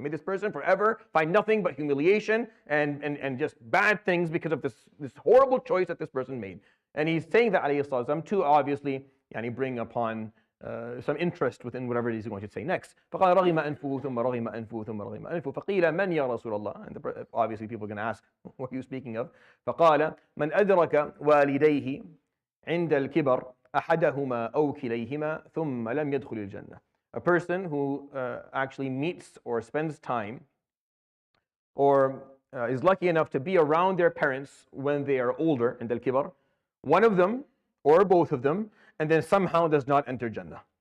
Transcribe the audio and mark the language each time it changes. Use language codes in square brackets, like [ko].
[en] May this person forever find nothing but humiliation and just bad things because of this horrible choice that this person made. And he's saying that, alayhi salatu, to obviously bring upon some interest within whatever it is he's going to say next. [ar] فَقَالَ رَغِمَ أَنفُهُ ثُمَّ رَغِمَ أَنفُهُ ثُمَّ رَغِمَ أَنفُهُ فَقِيلَ مَنْ يَا رَسُولَ اللَّهِ. [en] And obviously people are going to ask, what are you speaking of? [ar] فَقَالَ مَنْ أَدْرَكَ والديه عند الكبر أحدهما أو كليهما ثم لم يدخل الجنة. [en] A person who actually meets or spends time or is lucky enough to be around their parents when they are older, [ar] عند الكبر, [en] one of them or both of them, and then somehow does not enter Jannah.